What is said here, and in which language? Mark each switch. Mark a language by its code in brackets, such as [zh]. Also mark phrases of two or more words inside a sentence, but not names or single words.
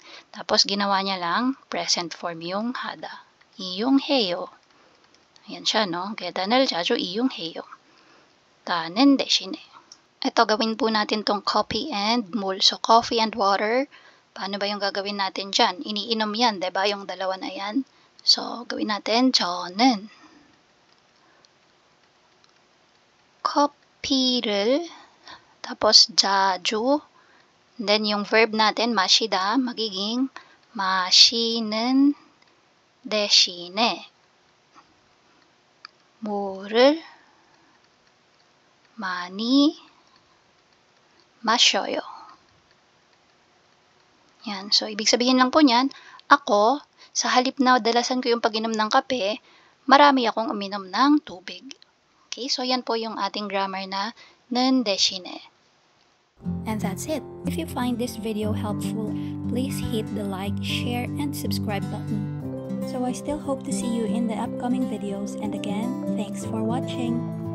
[tl] Tapos, ginawa niya lang [en] present form [tl] yung 하다. [ko] 이용해요. [tl] Ayan siya, no? [ko] 계단을 자주 이용해요. 타는 대신에. [tl] Ito, gawin po natin tong [en] coffee and [tl] mul. [en] So, coffee and water. [tl] Paano ba yung gagawin natin dyan? Iniinom yan, diba? Yung dalawa na yan. So, gawin natin, [ko] 저는 커피를 tapos 자주, then [tl] yung verb natin, [ko] 마시다, magiging 마시는 대신에 물을 많이 마셔요. [tl] Yan. So, ibig sabihin lang po niyan, ako, sa halip na dalasan ko yung pag-inom ng kape, marami akong uminom ng tubig. Okay? So, yan po yung ating grammar na [ko] 는 대신에. [en] And that's it. If you find this video helpful, please hit the like, share, and subscribe button. So I still hope to see you in the upcoming videos, and again, thanks for watching.